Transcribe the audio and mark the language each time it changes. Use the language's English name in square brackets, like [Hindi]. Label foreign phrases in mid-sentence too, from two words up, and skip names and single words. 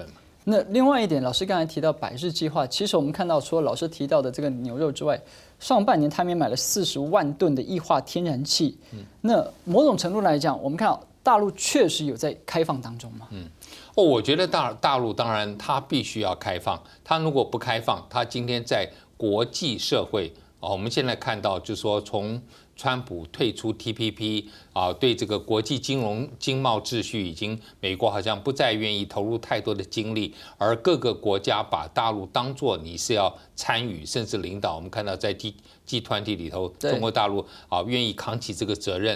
[Chinese] 那另外一點，老師剛才提到100日計劃，其實我們看到除了老師提到的這個牛肉之外，上半年他們也買了40萬噸的液化天然氣。那某種程度來講，我們看到大陸確實有在開放當中嘛。我覺得大陸當然它必須要開放，它如果不開放，它今天在國際社會我們現在看到就是說從川普退出 TPP 啊，对这个国际经贸秩序已经美国好像不再愿意投入太多的精力，而各个国家把大陆当作你是要参与甚至领导。我们看到在G20里头，中国大陆啊愿意扛起这个责任。